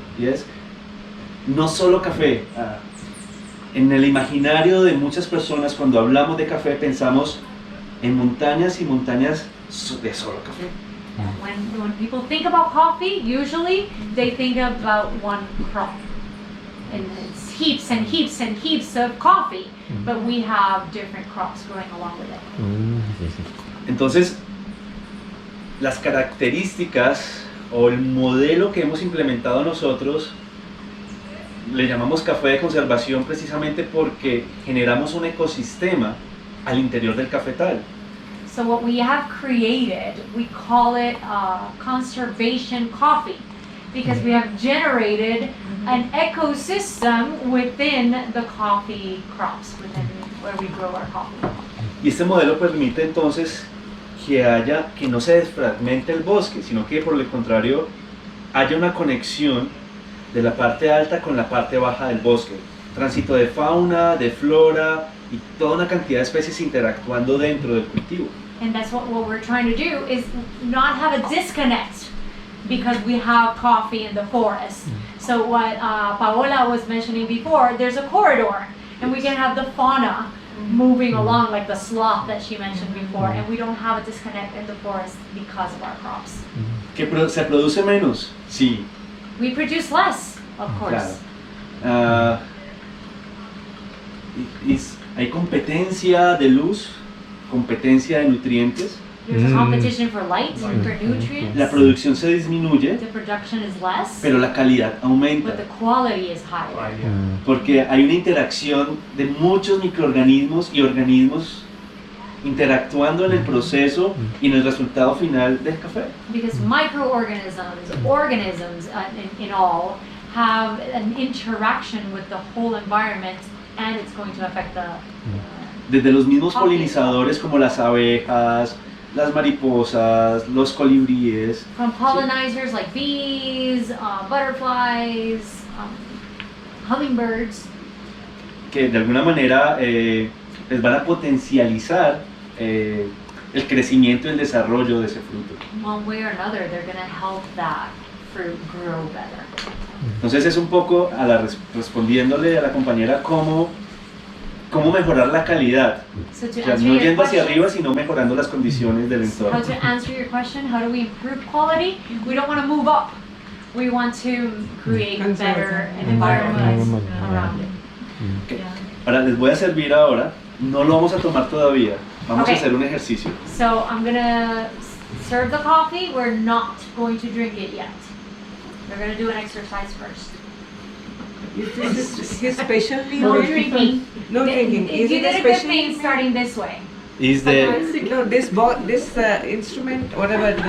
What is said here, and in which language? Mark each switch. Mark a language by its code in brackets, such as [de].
[en] Yes. [es] No solo café. En el imaginario de muchas personas, cuando hablamos de café, pensamos en montañas y montañas de solo café. [en] When people think about coffee, usually they think about one crop. And it's heaps and heaps and heaps of coffee, but we have different crops growing along with it. [es] Entonces, las características o el modelo que hemos implementado nosotros le llamamos café de conservación precisamente porque generamos un ecosistema al interior del cafetal. [en] So what we have created, we call it conservation coffee, because we have generated an ecosystem within the coffee crops, within where we grow our coffee. [es] Y este modelo permite entonces que no se desfragmente el bosque, sino que por el contrario haya una conexión de la parte alta con la parte baja del bosque. Tránsito de fauna, de flora y toda una cantidad de especies interactuando dentro del cultivo. [en] And that's what we're trying to do, is not have a disconnect because we have coffee in the forest. So what Paola was mentioning before, there's a corridor and we can have the fauna moving along like the sloth that she mentioned before, and we don't have a disconnect in the forest because of our crops. [es] ¿Que se produce menos? Sí. [en] We produce less, of course. [es] Claro. Hay competencia de luz, competencia de nutrientes. [en] There's competition for light, for nutrients. [es] La producción se disminuye, [en] The production is less, [es] pero la calidad aumenta. [en] but the quality is higher. [es] Porque hay una interacción de muchos microorganismos y organismos interactuando en el proceso y en el resultado final del café. [en] Because microorganisms, organisms in all, have an interaction with the whole environment, and it's going to affect the [es] Desde los mismos polinizadores como las abejas, las mariposas, los colibríes. [en] From pollinizers like bees, butterflies, hummingbirds. [es] Que de alguna manera les van a potencializar el crecimiento y el desarrollo de ese fruto. [en] One way or another, they're going to help that fruit grow better. [es] Entonces es un poco respondiéndole a la compañera cómo mejorar la calidad. [en] So to [es] O sea, [en] answer [es] no [en] your [es] yendo hacia [en] question, [es] arriba, sino mejorando las condiciones del entorno. [en] how to answer your question, how do we improve quality? We don't want to move up. We want to create better environments around it. Okay. [es] Ahora les voy a servir ahora, no lo vamos a tomar todavía, vamos a hacer un ejercicio. [en] So I'm gonna serve the coffee. We're not going to drink it yet. We're gonna do an exercise first. This is his specialty. No drinking. No drinking. You did a good thing starting this way. Is no this instrument, whatever.